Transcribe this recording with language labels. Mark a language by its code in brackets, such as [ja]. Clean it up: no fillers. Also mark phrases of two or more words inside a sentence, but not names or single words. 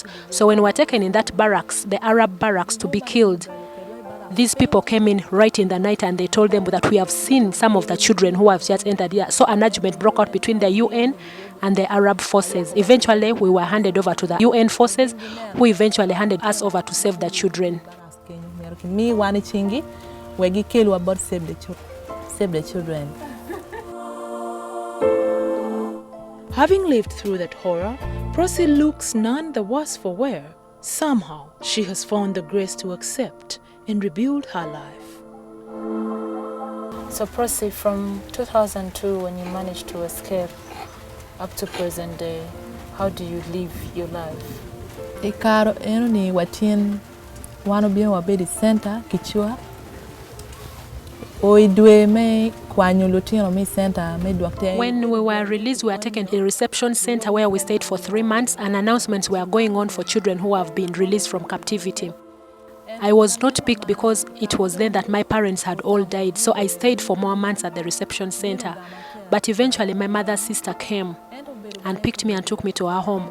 [en] So when we were taken in that barracks, the Arab barracks, to be killed, these people came in right in the night and they told them that we have seen some of the children who have just entered here. So an argument broke out between the UN and the Arab forces. Eventually, we were handed over to the UN forces, who eventually handed us over to save the children. [ach] Me wani chingi wegi kelu about save the children. [en] Having lived through that horror, Prosi looks none the worse for wear. Somehow, she has found the grace to accept and rebuild her life. So Prosi, from 2002, when you managed to escape, up to present day, how do you live your life? [ach] Ikaro ni watin wano bien wabedi center kichua. Oidwe me kwanyo lutino me center me duakte. [en] When we were released, we were taken to a reception center where we stayed for 3 months, and announcements were going on for children who have been released from captivity. I was not picked because it was then that my parents had all died, so I stayed for more months at the reception center. But eventually my mother's sister came and picked me and took me to her home.